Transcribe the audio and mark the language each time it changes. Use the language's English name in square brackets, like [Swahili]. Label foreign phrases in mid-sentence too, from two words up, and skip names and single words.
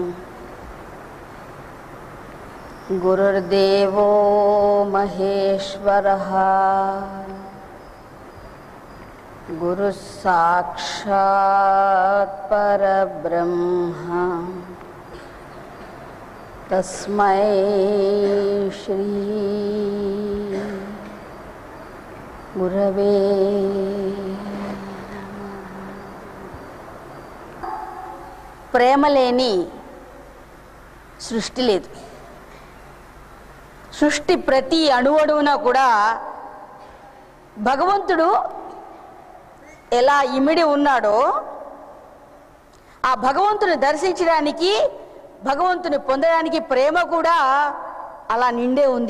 [Sanskrit] गुरुर्देवो महेश्वरः गुरुः साक्षात् परब्रह्म तस्मै श्री गुरवे [Telugu] ప్రేమ లేని సృష్టి లేదు. సృష్టి ప్రతి అణువణువున కూడా భగవంతుడు ఎలా ఇమిడి ఉన్నాడో ఆ భగవంతుని దర్శించడానికి భగవంతుని పొందడానికి ప్రేమ కూడా అలా నిండే ఉంది.